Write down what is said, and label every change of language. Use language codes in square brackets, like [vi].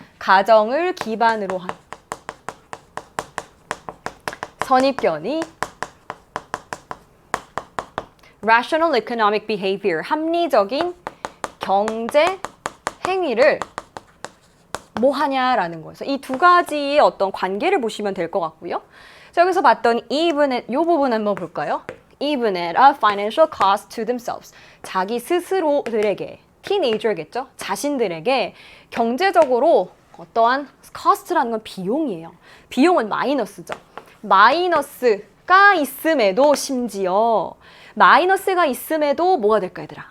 [ko] 가정을 기반으로 한 선입견이 [en] rational economic behavior, [ko] 합리적인 경제 행위를 뭐 하냐라는 거예요. 이 두 가지의 어떤 관계를 보시면 될 것 같고요. 자, 여기서 봤던 [en] even at, [ko] 이 부분 한번 볼까요? [en] even at a financial cost to themselves. [ko] 자기 스스로들에게, 티네이저겠죠? 자신들에게 경제적으로 어떠한 cost라는 건 비용이에요. 비용은 마이너스죠. 마이너스가 있음에도 심지어 마이너스가 있음에도 뭐가 될까 얘들아?